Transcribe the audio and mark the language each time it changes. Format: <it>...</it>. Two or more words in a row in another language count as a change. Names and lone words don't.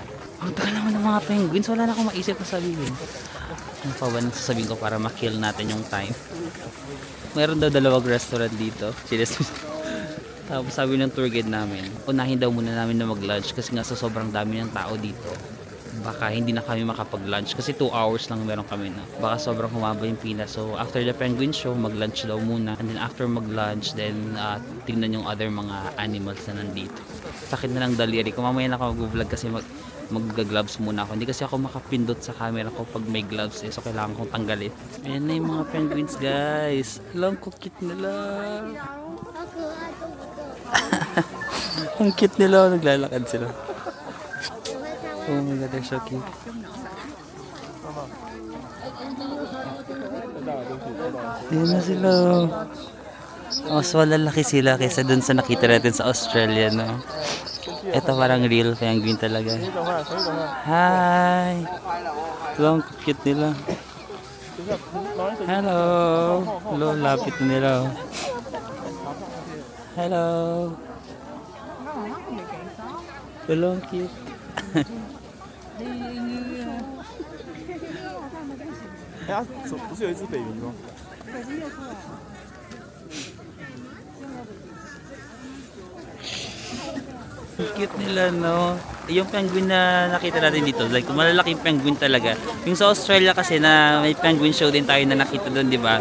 <tl>Ang tagal naman ng mga penguins. Wala na akong maisip na sabihin. Ano pa ba sasabihin ko para makill natin yung time? Meron daw dalawang restaurant dito. Tapos sabi ng</tl> <en>tour guide</en> <tl>namin, unahin daw muna namin na mag-lunch kasi nga sa sobrang dami ng tao dito. Baka hindi na kami makapag-lunch kasi 2 hours lang meron kami na. Baka sobrang humaba yung pila.</tl> <en>So after the penguin show,</en> <tl>mag-lunch daw muna. And then after mag-lunch, then tingnan yung other mga animals na nandito. Sakit na ng daliri ko. Mamaya na ako mag-vlog kasi mag-gloves muna ako. Hindi kasi ako makapindot sa camera ko pag may gloves so kailangan kong tanggalin. Ayan na yung mga penguins, guys. Alam ko, cute nila. Ang cute nila. Naglalakad sila.</tl> <en>Oh my god, they're so cute.</en> <tl>Ayan na sila. Mas malalaki sila kaysa dun sa nakita natin sa Australia, no? Ito parang</tl> <en>real penguin</en> <tl>talaga. Hi! Long cute nila. Hello! Hello, lapit na nila. Hello! Hello, cute.</tl> <zh>哎呀，不是有一只 baby 吗？</zh> <tl>Cute nila, no? Yung penguin na nakita natin dito, like malalaking penguin talaga. Yung sa Australia kasi na may</tl> <en>penguin show</en> <tl>din tayo na nakita doon, di ba?</tl>